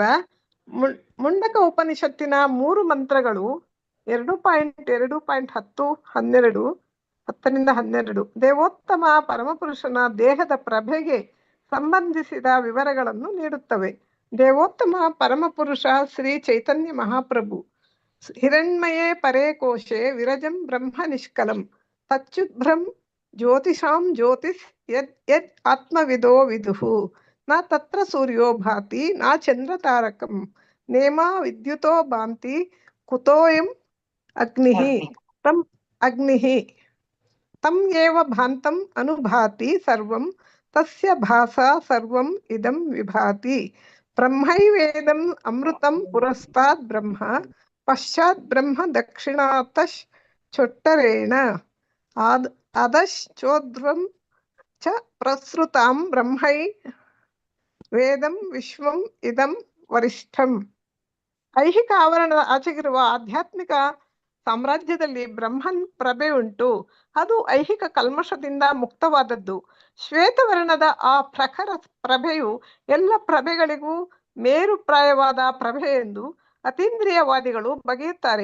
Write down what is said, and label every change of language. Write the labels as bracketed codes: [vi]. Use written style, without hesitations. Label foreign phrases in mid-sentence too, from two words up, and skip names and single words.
[kn] ಮುಂಡಕ ಉಪನಿಷತ್ತಿನ 3 ಮಂತ್ರಗಳು 2.2.10 10-12 ದೇವೋತ್ತಮ ಪರಮಪುರುಷನ ದೇಹದ ಪ್ರಭೆಗೆ ಸಂಬಂಧಿಸಿದ ವಿವರಗಳನ್ನು ನೀಡುತ್ತವೆ. ದೇವೋತ್ತಮ ಪರಮಪುರುಷ ಶ್ರೀ ಚೈತನ್ಯ ಮಹಾಪ್ರಭು [sa] ಹಿರಣ್ಮಯೇ ಪರೇ ಕೋಶೆ ವಿರಜಂ ಬ್ರಹ್ಮ ನಿಷ್ಕಲಂ ತಚ್ಚುಭ್ರಂ ಜ್ಯೋತಿಷಾಂ ಜ್ಯೋತಿಸ್ ಯದ್ ಆತ್ಮವಿದೋ ವಿದುಹು ನ ತತ್ರ ಸೂರ್ಯೋ ಭಾತಿ ನ ಚಂದ್ರ ತಾರಕಂ ನೇಮಾ ವಿದ್ಯುತೋ ಭಾಂತಿ ಕುತೋಯಂ ಅಗ್ನಿಃ ತಂ ಏವ ಭಾಂತಂ ಅನುಭಾತಿ ಸರ್ವಂ ತಸ್ಯ ಭಾಸಾ ಸರ್ವಂ ಇದಂ ವಿಭಾತಿ. ಬ್ರಹ್ಮೈವೇದಂ ಅಮೃತಂ ಪುರಸ್ತಾದ್ ಬ್ರಹ್ಮ ಪಶ್ಚಾತ್ ಬ್ರಹ್ಮ ದಕ್ಷಿಣಾತಶ್ ಚೊಟ್ಟರೇಣ ಅದಶ್ಚೋಧ್ವಂ ಚ ಪ್ರಸೃತಾಂ ಬ್ರಹ್ಮೈ ವೇದಂ ವಿಶ್ವಂ ಇದಂ ವರಿಷ್ಠಂ. [kn] ಐಹಿಕ ಆವರಣದ ಆಚೆಗಿರುವ ಆಧ್ಯಾತ್ಮಿಕ ಸಾಮ್ರಾಜ್ಯದಲ್ಲಿ ಬ್ರಹ್ಮನ್ ಪ್ರಭೆ ಉಂಟು. ಅದು ಐಹಿಕ ಕಲ್ಮಶದಿಂದ ಮುಕ್ತವಾದದ್ದು. ಶ್ವೇತವರ್ಣದ ಆ ಪ್ರಖರ ಪ್ರಭೆಯು ಎಲ್ಲ ಪ್ರಭೆಗಳಿಗೂ ಮೇರುಪ್ರಾಯವಾದ ಪ್ರಭೆ ಎಂದು ಅತೀಂದ್ರಿಯವಾದಿಗಳು ಬಗೆಯುತ್ತಾರೆ.